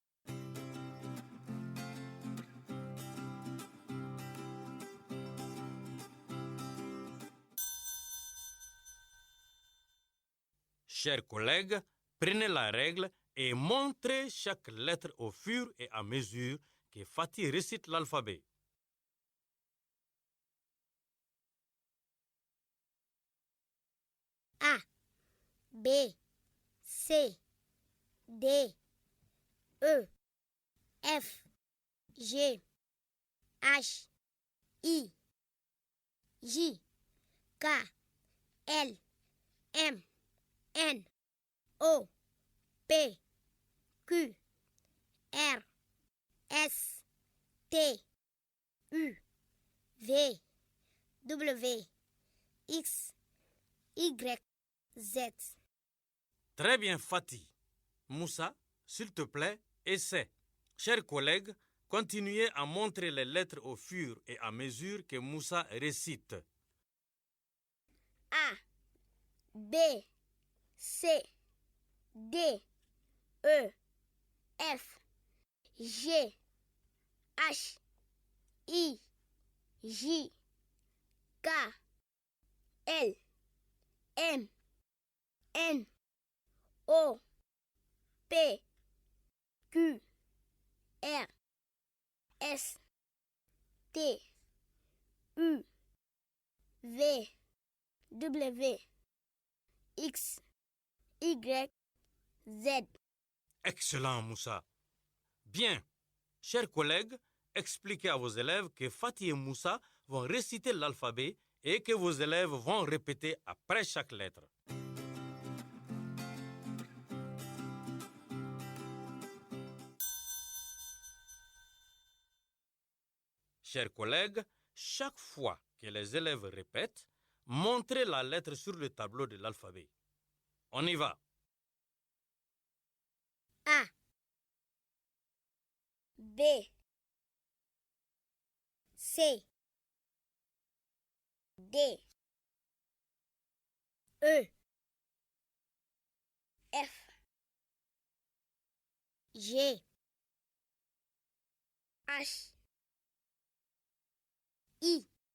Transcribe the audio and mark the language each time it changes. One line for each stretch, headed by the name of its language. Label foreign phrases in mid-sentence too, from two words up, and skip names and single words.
French: Chers collègues, prenez la règle et montrez chaque lettre au fur et à mesure que Fatih récite l'alphabet. A, B, C, D, E, F, G, H, I, J, K, L, M, N, O, P, Q, R, S, T, U, V, W, X, Y, Z. Très bien, Fatih. Moussa, s'il te plaît, essaie. Chers collègues, continuez à montrer les lettres au fur et à mesure que Moussa récite. A, B, C, D, E, F, G, H, I, J, K, L, M, N, O, P, Q, R, S, T, U, V, W, X, Y, Z. Excellent, Moussa. Bien. Chers collègues, expliquez à vos élèves que Fatih et Moussa vont réciter l'alphabet et que vos élèves vont répéter après chaque lettre. Chers collègues, chaque fois que les élèves répètent, montrez la lettre sur le tableau de l'alphabet. On y va. A, B, C, D, E, F, G, H, I,